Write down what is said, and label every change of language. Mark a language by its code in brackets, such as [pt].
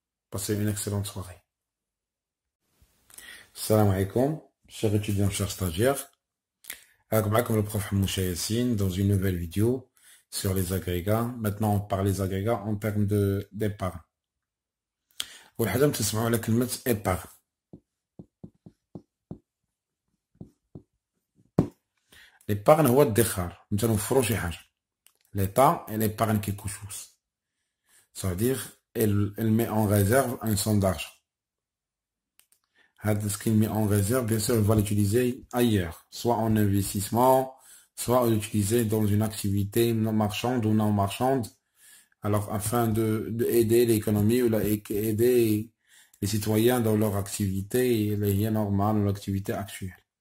[fr] Passez une excellente soirée. Salam alaikum, chers étudiants, chers stagiaires. Comme le prof Moucha Yassine dans une nouvelle vidéo sur les agrégats. Maintenant, on parle des agrégats en termes d'épargne. [ar] والحاجة تسمعوا على كلمة épargne. L'épargne هو الادخار. مثلا نوفروا شي حاجة. [fr] L'État, elle épargne quelque chose. Ça veut dire, elle met en réserve une somme d'argent. Ce qu'il met en réserve, bien sûr, elle va l'utiliser ailleurs, soit en investissement, soit l'utiliser dans une activité non marchande ou non marchande, alors afin de aider l'économie ou aider les citoyens dans leur activité normale, leur activité actuelle.